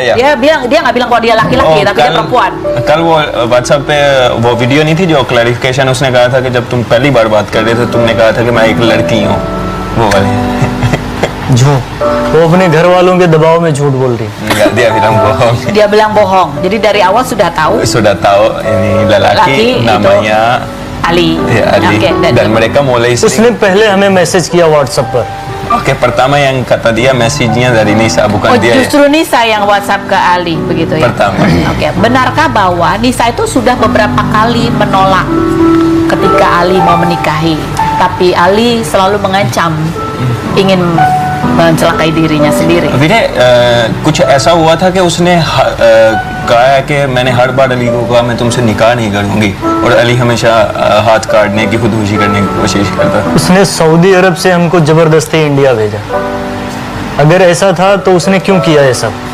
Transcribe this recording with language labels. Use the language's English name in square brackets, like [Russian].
[Indonesian] Dia nggak bilang bahwa dia laki-laki, tapi dia perempuan. [Hindi] कल वो WhatsApp पे वो वीडियो नहीं थी जो क्लैरिफिकेशन उसने कहा था कि जब तुम पहली बार बात कर रहे थे तुमने कहा था कि मैं एक लड़की हूँ, वो वाली। झूठ, वो अपने घर वालों के दबाव में झूठ बोल रही। [Indonesian] Enggak, dia bilang bohong. Dia bilang bohong. Jadi dari awal sudah tahu ini lelaki namanya Ali. Ya, Ali. Okay, dan mereka mulai [Hindi] उसने पहले हमें मैसेज किया WhatsApp पर। [Indonesian] Oke, pertama yang kata dia message-nya dari Nisa, bukan dia. Justru Nisa yang WhatsApp ke Ali begitu ya. Pertama. Oke, benarkah bahwa Nisa itu sudah beberapa kali menolak ketika Ali mau menikahi, tapi Ali selalu mengancam ingin mencelakai dirinya sendiri? [Hindi] विनय, कुछ ऐसा हुआ था कि उसने कहा है कि मैंने हर बार अली को कहा मैं तुमसे निकाह नहीं करूंगी, और अली हमेशा हाथ काटने की, खुदकुशी करने की कोशिश करता। उसने सऊदी अरब से हमको जबरदस्ती इंडिया भेजा। अगर ऐसा था तो उसने क्यों किया ये सब?